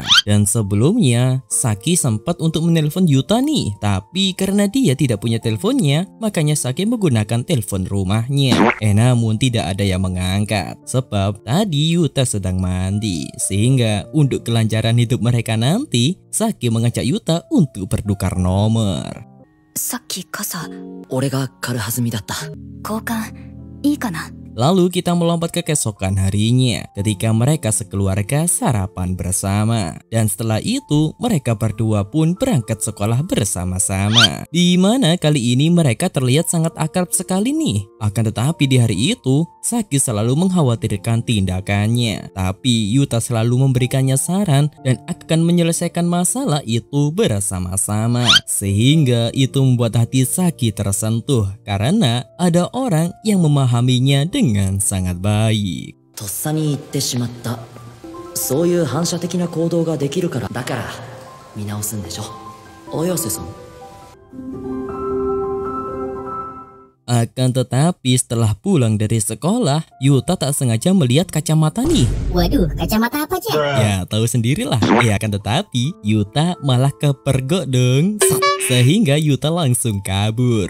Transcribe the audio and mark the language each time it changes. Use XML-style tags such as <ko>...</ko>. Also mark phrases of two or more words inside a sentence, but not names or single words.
<id>Dan sebelumnya Saki sempat untuk menelpon Yuta nih, tapi karena dia tidak punya teleponnya, makanya Saki menggunakan telepon rumahnya. Namun tidak ada yang mengangkat sebab tadi Yuta sedang mandi. Sehingga untuk kelancaran hidup mereka nanti, Saki mengajak Yuta untuk bertukar nomor.</id> <ja>さっき傘俺が軽はずみだった。交換いいかな。</ja> <id>Lalu kita melompat ke keesokan harinya ketika mereka sekeluarga sarapan bersama. Dan setelah itu mereka berdua pun berangkat sekolah bersama-sama. Di mana kali ini mereka terlihat sangat akrab sekali nih. Akan tetapi di hari itu Saki selalu mengkhawatirkan tindakannya. Tapi Yuta selalu memberikannya saran dan akan menyelesaikan masalah itu bersama-sama. Sehingga itu membuat hati Saki tersentuh karena ada orang yang memahaminya dengan sangat baik.</id> <ja>とっさに言ってしまった。そういう反射的な行動ができるから。だから見直すんでしょ。綾瀬さん。</ja> <id>Akan tetapi setelah pulang dari sekolah, Yuta tak sengaja melihat kacamata nih. Waduh, kacamata apa aja? Ya tahu sendirilah. Akan tetapi Yuta malah kepergok dong. Sehingga Yuta langsung kabur.</id>